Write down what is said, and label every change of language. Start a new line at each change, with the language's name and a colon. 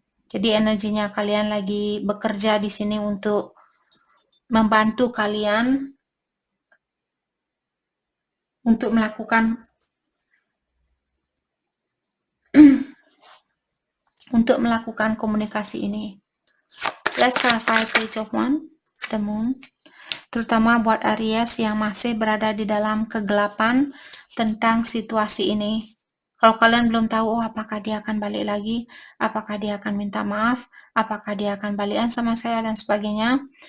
Indonesian: Jadi energinya kalian lagi bekerja di sini untuk membantu kalian untuk melakukan komunikasi ini.
English: Let's clarify page of 1, the moon.
Indonesian: Terutama buat Aries yang masih berada di dalam kegelapan tentang situasi ini. Kalau kalian belum tahu, apakah dia akan balik lagi, apakah dia akan minta maaf, apakah dia akan balikan sama saya, dan sebagainya.